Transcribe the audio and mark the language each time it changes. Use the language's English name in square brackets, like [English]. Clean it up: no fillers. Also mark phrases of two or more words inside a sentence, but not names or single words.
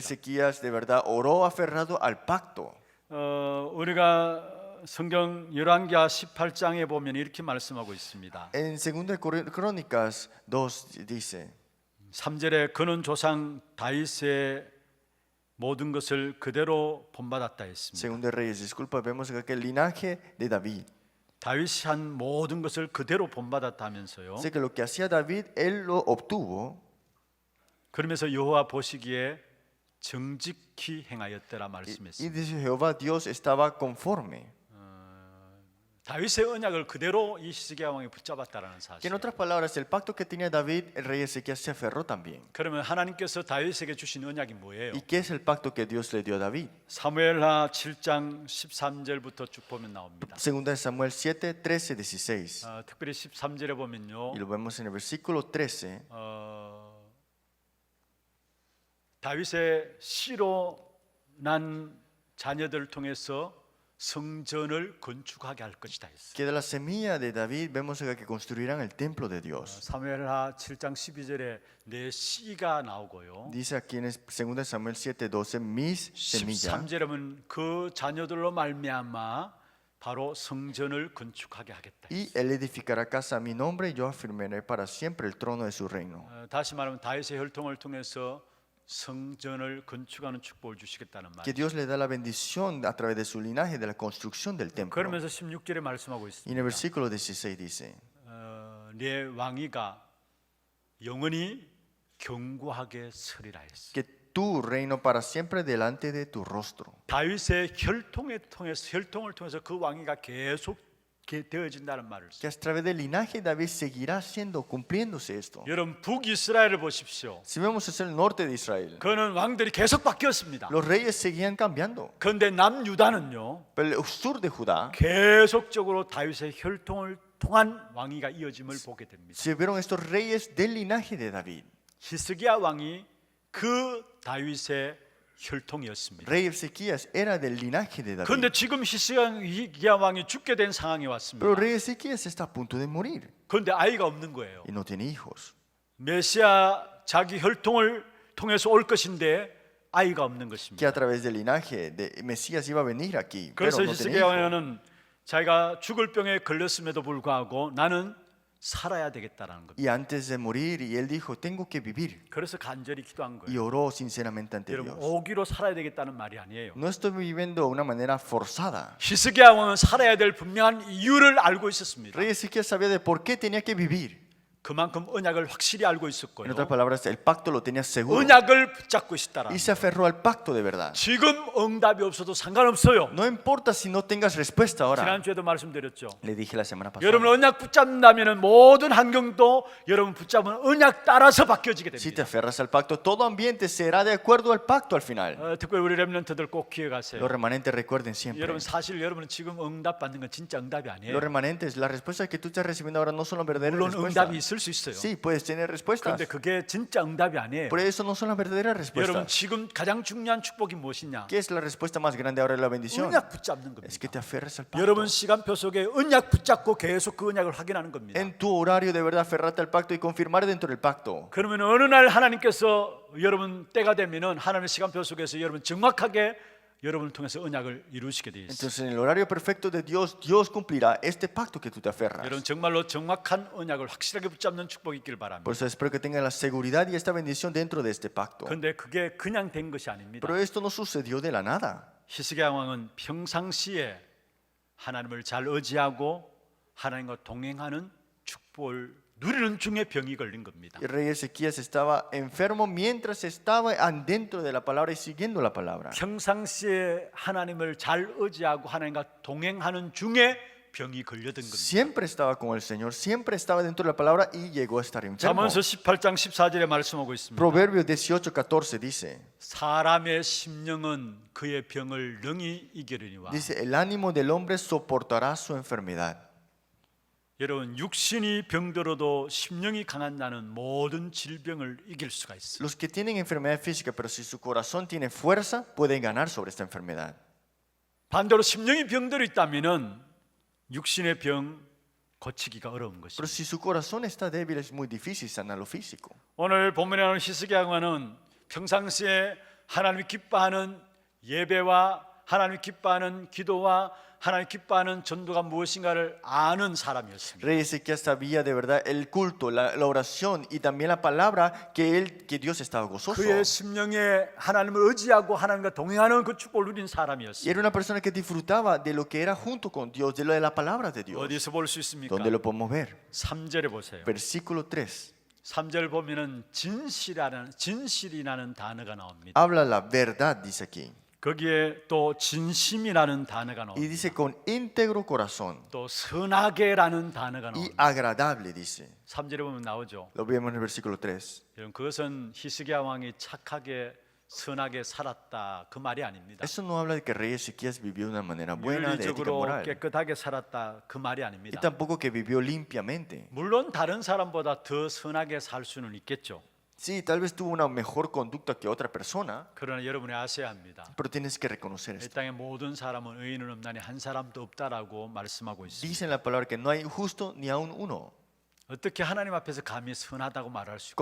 [Spanish] Ezequías de verdad oró aferrado al pacto. [Korean] 우리가 성경 열왕기하 18장에 보면 이렇게 말씀하고 있습니다. [Spanish] En 2 Crónicas 2 dice, [Korean] 3절에 그는 조상 다윗의 모든 것을 그대로 본받았다 했습니다. [Spanish] Segundo de Reyes, disculpa, vemos acá que el linaje de David. [Korean] 다윗이 한 모든 것을 그대로 본받았다 하면서요. [Spanish] Dice que lo que hacía David, él lo obtuvo. [Korean] 그러면서 여호와 보시기에 정직히 행하였더라 [Spanish] Y [Korean] 말씀했습니다. [Spanish] dice Jehová, Dios estaba conforme. [Korean] 다윗의 언약을 그대로 이 히스기야 왕이 붙잡았다라는 [Spanish] Que [Korean] 사실. [Spanish] en otras palabras, el pacto que tenía David, el rey Ezequías se aferró también. [Korean] 그러면 하나님께서 다윗에게 주신 언약이 뭐예요? [Spanish] ¿Y qué es el pacto que Dios le dio a David? [Korean] 사무엘하 7장 13절부터 쭉 보면 나옵니다. [Spanish] Segunda de Samuel 7, 13, 16. [Korean] 특별히 13절에 보면요. [Spanish] Y lo vemos en el versículo 13. [Korean] 다윗의 씨로 난 자녀들을 통해서 성전을 건축하게 할 것이다 했어요. [Spanish] Que de la semilla de David vemos acá que construirán el templo de Dios. [Korean] 사무엘하 7장 12절에 내 씨가 나오고요. [Spanish] Dice aquí en 2 Samuel 7, 12, mis semillas. [Korean] 13절에 보면 그 자녀들로 말미암아 바로 성전을 건축하게 하겠다. [Spanish] Y él edificará casa a mi nombre y yo afirmaré para siempre el trono de su reino. [Korean] 다시 말하면 다윗의 혈통을 통해서 성전을 건축하는 축복을 주시겠다는 [Spanish] Que [Korean] 말이에요. [Spanish] Dios le da la bendición a través de su linaje de la construcción del templo. [Korean] 그러면서 16절에 말씀하고 [Spanish] Y en el [Korean] 있습니다. [Spanish] versículo 16 dice, [Korean] 내 왕위가 영원히 견고하게 서리라 했어. [Spanish] que tu reino para siempre delante de tu rostro. [Korean] 다윗의 혈통을 통해서 그 왕위가 계속 되어진다는 말을 써요. [Spanish] Que a través del linaje de David seguirá siendo, cumpliéndose esto. [Korean] 여러분 북이스라엘을 보십시오. [Spanish] Si vemos hacia el norte de Israel, [Korean] 그는 왕들이 계속 바뀌었습니다. [Spanish] los reyes seguían cambiando. [Korean] 그런데 남유다는요 [Spanish] Pero el sur de Judá, [Korean] 계속적으로 다윗의 혈통을 통한 왕위가 이어짐을 보게 됩니다. [Spanish] se vieron estos reyes del linaje de David. [Korean] 히스기야 왕이 그 다윗의 혈통이었습니다. [Spanish] Rey Ezequías era del linaje de David. [Korean] 그런데 지금 히스기야 왕이 죽게 된 상황이 [Spanish] Pero [Korean] 왔습니다. [Spanish] rey Ezequías está a punto de morir [Korean] 그런데 아이가 없는 거예요. [Spanish] y no tiene hijos. [Korean] 메시아 자기 혈통을 통해서 올 것인데 아이가 없는 [Spanish] Que [Korean] 것입니다. [Spanish] a través del linaje de Mesías iba a venir aquí, pero [Korean] 그래서 [Spanish] no tiene [Korean] 히스기야 [Spanish] hijos. [Korean] 왕은 자기가 죽을 병에 걸렸음에도 불구하고 나는 살아야 되겠다라는 겁니다. [Spanish] Y antes de morir, y él dijo, tengo que vivir. [Korean] 그래서 간절히 기도한 [Spanish] Y [Korean] 거예요. [Spanish] oró sinceramente ante [Korean] 여러분 [Spanish] Dios. [Korean] 오기로 살아야 되겠다는 말이 아니에요. [Spanish] No estoy viviendo de una manera forzada. [Korean] 히스기야 왕은 살아야 될 분명한 이유를 알고 있었습니다. [Spanish] Rey Ezequías sabía de por qué tenía que vivir. [Korean] 그만큼 언약을 확실히 알고 [Spanish] En [Korean] 있었고요. [Spanish] otras palabras, el pacto lo tenía seguro. [Korean] 언약을 붙잡고 있다라. [Spanish] Y se aferró al pacto de verdad. [Korean] 지금 응답이 없어도 상관없어요. [Spanish] No importa si no tengas respuesta ahora. [Korean] 지난주에도 말씀드렸죠. [Spanish] Le dije la semana pasada. [Korean] 여러분 언약 붙잡는다면 모든 환경도 여러분 붙잡은 언약 따라서 바뀌어지게 [Spanish] Si te [Korean] 됩니다. [Spanish] aferras al pacto, todo ambiente será de acuerdo al pacto al final. [Korean] 특별히 우리 렘넌트들 꼭 기억하세요. [Spanish] Los remanentes recuerden siempre. [Korean] 여러분 사실 여러분은 지금 응답 받는 건 진짜 응답이 [Spanish] Los [Korean] 아니에요. [Spanish] remanentes, las respuestas que tú estás recibiendo ahora no son las verdaderas [Korean] 물론 [Spanish] respuestas. [Korean] 응답이 있을 수 있어요. [Spanish] Sí, puedes tener respuestas. [Korean] 그런데 그게 진짜 응답이 아니에요. [Spanish] Por eso no son las verdaderas [Korean] 여러분 [Spanish] respuestas. [Korean] 지금 가장 중요한 축복이 무엇이냐? [Spanish] ¿Qué es la respuesta más grande ahora de la bendición? [Korean] 언약 붙잡는 [Spanish] Es que [Korean] 겁니다. [Spanish] te aferres al pacto. [Korean] 여러분 시간표 속에 언약 붙잡고 계속 그 언약을 확인하는 겁니다. [Spanish] En tu horario de verdad aferrarte al pacto y confirmar dentro del pacto. [Korean] 그러면 어느 날 하나님께서 여러분 때가 되면은 하나님의 시간표 속에서 여러분 정확하게 여러분을 통해서 언약을 이루시게 되어 있어요. [Spanish] Entonces en el horario perfecto de Dios, Dios cumplirá este pacto que tú te aferras. [Korean] 여러분 정말로 정확한 언약을 확실하게 붙잡는 축복이 있길 바랍니다. [Spanish] Por eso espero que tengan la seguridad y esta bendición dentro de este pacto. [Korean] 그런데 그게 그냥 된 것이 아닙니다. [Spanish] Pero esto no sucedió de la nada. [Korean] 히스기야 왕은 평상시에 하나님을 잘 의지하고 하나님과 동행하는 축복을 누리는 중에 병이 걸린 겁니다. [Spanish] El rey Ezequías estaba enfermo mientras estaba dentro de la palabra y siguiendo la palabra. [Korean] 평상시에 하나님을 잘 의지하고 하나님과 동행하는 중에 병이 걸려든 겁니다. [Spanish] Siempre estaba con el Señor, siempre estaba dentro de la palabra y llegó a estar enfermo. [Korean] 잠언서 18장 14절에 말씀하고 있습니다. [Spanish] Proverbios 18:14 dice, [Korean] 사람의 심령은 그의 병을 능히 이기려니와 [Spanish] dice, el ánimo del hombre soportará su enfermedad. [Korean] 여러분 육신이 병들어도 심령이 강한 나는 모든 질병을 이길 수가 있어요. [Spanish] Los que tienen enfermedad física, pero si su corazón tiene fuerza, pueden ganar sobre esta enfermedad. [Korean] 반대로 심령이 병들어 있다면은 육신의 병 고치기가 어려운 [Spanish] Pero [Korean] 것입니다. [Spanish] si su corazón está débil, es muy difícil sanar lo físico. [Korean] 오늘 본문에 나오는 히스기야는 평상시에 하나님이 기뻐하는 예배와 하나님이 기뻐하는 기도와 하나님이 기뻐하는 전도가 무엇인가를 아는 사람이었습니다. [Spanish] Rey Ezequías sabía de verdad el culto, la oración y también la palabra que Dios estaba gozoso. [Korean] 그의 심령에 하나님을 의지하고 하나님과 동행하는 그 축복을 누린 [Spanish] Y [Korean] 사람이었습니다. [Spanish] era una persona que disfrutaba de lo que era junto con Dios, de lo de la palabra de Dios. [Korean] 어디서 볼 수 있습니까? [Spanish] ¿Dónde lo podemos ver? [Korean] 3절에 보세요. [Spanish] Versículo 3. [Korean] 3절 보면은 진실이라는 단어가 나옵니다. [Spanish] Habla la verdad, dice aquí. [Korean] 거기에 또 진심이라는 단어가 [Spanish] Y [Korean] 나옵니다. [Spanish] dice con íntegro corazón [Korean] 또 선하게라는 단어가 [Spanish] y [Korean] 나옵니다. [Spanish] agradable, dice. [Korean] 3절에 보면 나오죠. [Spanish] Lo vemos en el versículo 3. [Korean] 여러분 그것은 히스기야 왕이 착하게 선하게 살았다 그 말이 아닙니다. [Spanish] Eso no habla de que rey Ezequías vivió de una manera buena, de ética [Korean] 윤리적으로 [Spanish] moral. [Korean] 깨끗하게 살았다 그 말이 [Spanish] Y [Korean] 아닙니다. [Spanish] tampoco que vivió limpiamente. [Korean] 물론 다른 사람보다 더 선하게 살 수는 있겠죠. [Spanish] Sí, tal vez tuvo una mejor conducta que otra persona, [Korean] 그러나 여러분이 아셔야 합니다. [Spanish] pero tienes que reconocer [Korean] 이 [Spanish] esto. [Korean] 땅의 모든 사람은 의인은 없나니 한 사람도 없다라고 말씀하고 있습니다. [Spanish] Dice en la palabra que no hay justo ni aun uno. [Korean] 어떻게 하나님 앞에서 감히 선하다고 말할 수